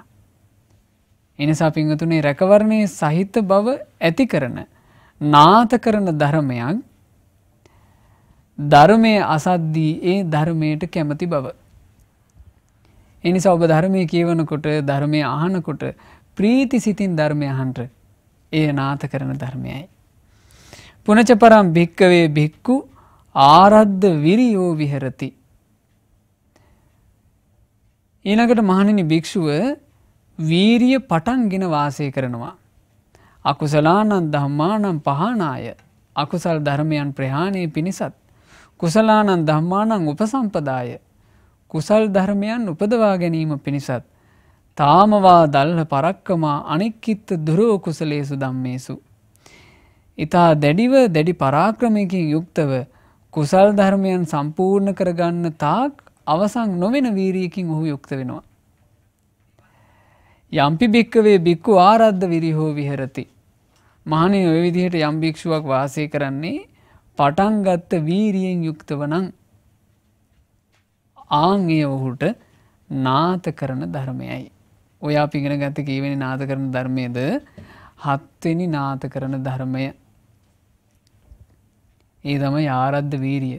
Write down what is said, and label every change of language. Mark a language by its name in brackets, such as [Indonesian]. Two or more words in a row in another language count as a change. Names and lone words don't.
[Sinhala] එනිසා පින්වතුනි රැකවරණයේ සහිත බව ඇති කරන නාත කරන ධර්මයක් ධර්මයේ අසද්දී ඒ ධර්මයට කැමති බව. එනිසා ඔබ ධර්මයේ කියවනකොට ධර්මයේ අහනකොට ප්‍රීති සිතින් ධර්මය අහන්න ඒ නාත කරන ධර්මයයි. [Pali] පුනච පරම් භික්කවේ භික්ඛු ආරද්ධ විරියෝ විහෙරති. [Sinhala] ඊළඟට මහණෙනි භික්ෂුව වීරිය පටන්ගෙන වාසය කරනවා. [Pali] අකුසලානං ධම්මානං පහනාය [Sinhala] අකුසල් ධර්මයන් ප්‍රහාණය පිණිසත් [Pali] කුසලානං ධම්මානං උපසම්පදාය [Sinhala] කුසල් ධර්මයන් උපදවා ගැනීම පිණිසත් [Pali] තාමවා දල්හ පරක්කමා අනික්කිත්ත දුරෝ කුසලේසු ධම්මේසු. [Sinhala] ඊතා දැඩිව දැඩි පරාක්‍රමයකින් යුක්තව කුසල් ධර්මයන් සම්පූර්ණ කරගන්න තාක් අවසන් නොවන වීරියකින් ඔහු යුක්ත වෙනවා. [Pali] යම්පි භික්කවේ භික්ඛු ආරද්ධ විරියෝ විහෙරති. [Sinhala] මහණෙනි ඔය විදිහට යම් භික්ෂුවක් වාසය කරන්නේ පටන් ගත්ත වීරියෙන් යුක්තව නම් ආන්ගේ ඔහුට නාත කරන ධර්මයයි. ඔය අපි ඉගෙන ගත්ත කීවෙනි නාත කරන ධර්මයේද? 7 වෙනි නාත කරන ධර්මය. ඒ තමයි ආරද්ධ වීරිය.